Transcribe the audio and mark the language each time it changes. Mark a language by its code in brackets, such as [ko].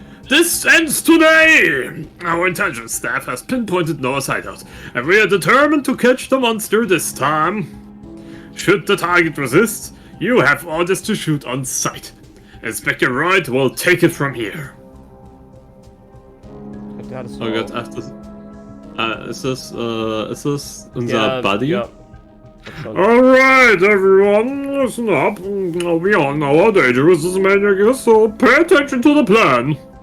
[en] This ends today! Our intelligence staff has pinpointed Noah's hideout, and we are determined to catch the monster this time. Should the target resist, you have orders to shoot on sight. Inspector Wright will take it from here. [de] Ja, das Oh Gott, ach, ist das unser Buddy? Ja. Schon. [en] Alright, everyone, listen up. We all know how dangerous this maniac is, so pay attention to the plan.